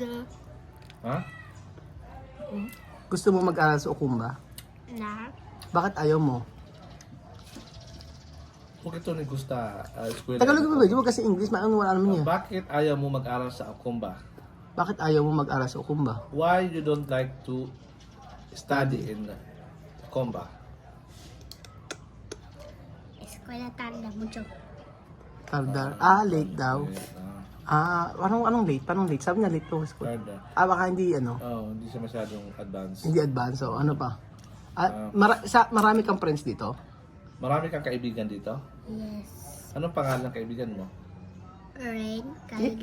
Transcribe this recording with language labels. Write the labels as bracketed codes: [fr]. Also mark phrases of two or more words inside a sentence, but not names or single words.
[tl] Ha? Gusto mo mag-aral sa Okumba? Na. Bakit ayaw mo? Bakit ito ni gusta eskwela? Tagalog ba? Di mo kasi English, wala naman niya. Bakit ayaw mo mag-aral sa Kumba? Bakit ayaw mo mag-aral sa Okumba? [en] Why you don't like to study in Kumba? [es] Eskwela tanda mucho. Tardar. [tl] Late daw. Anong late? Paano late? Sabi niya [en] late to school. [es] Tarda. [tl] Baka hindi Hindi siya masyadong advanced. hindi advance. So, ano pa? Marami kang friends dito? Marami kang kaibigan dito? [en] Yes. [tl] Anong pangalan ng kaibigan mo? Rain, Kylie.